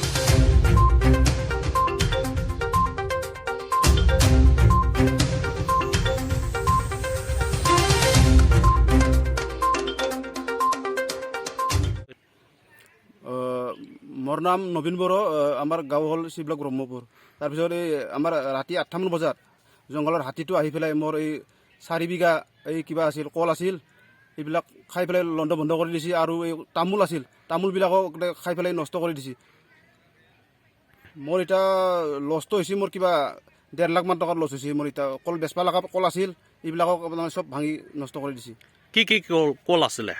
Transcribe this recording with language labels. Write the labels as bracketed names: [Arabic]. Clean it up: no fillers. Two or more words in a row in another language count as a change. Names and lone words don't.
[Assamese] মোৰ নাম নবীন বৰ' আমাৰ গাঁও হ'ল চি ব্লক ব্ৰহ্মপুৰ তাৰপিছত আমাৰ ৰাতি 8টামান বজাত জংগলৰ হাতীটো আহি পেলাই মোৰ 4 বিঘা কিবা আছিল কল আছিল এইবিলাক খাই পেলাই লণ্ড বন্ধ কৰি দিছে আৰু এই তামোল আছিল তামোলবিলাকক খাই পেলাই নষ্ট কৰি দিছে। মোৰ এটা লষ্ট হৈছে মোৰ কিবা 1.5 লাখ মান টকাৰ লছ হৈছে। মোৰ এটা কল বেচবা লগা কল আছিল এইবিলাকক সব ভাঙি নষ্ট কৰি দিছে। কি কল আছিলে?